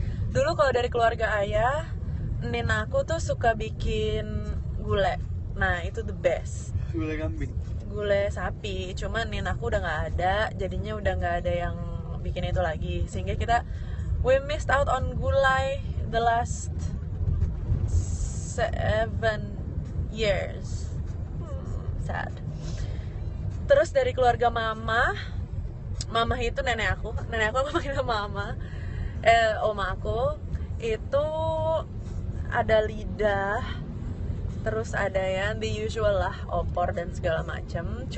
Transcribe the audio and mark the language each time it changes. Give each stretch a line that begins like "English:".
Indonesian: Dulu kalau dari keluarga ayah, nin aku tuh suka bikin gulai. Nah itu
English: the best.
Indonesian: gulai kambing. Gulai sapi. Cuman nin aku udah nggak ada, jadinya udah nggak ada yang bikin itu lagi. Sehingga
English: we missed out on gulai the last 7 years. Sad.
Indonesian: Terus dari keluarga mama itu nenek aku panggil mama, oma aku itu ada lidah, terus ada yang
English: the usual
Indonesian: lah, opor dan segala macam.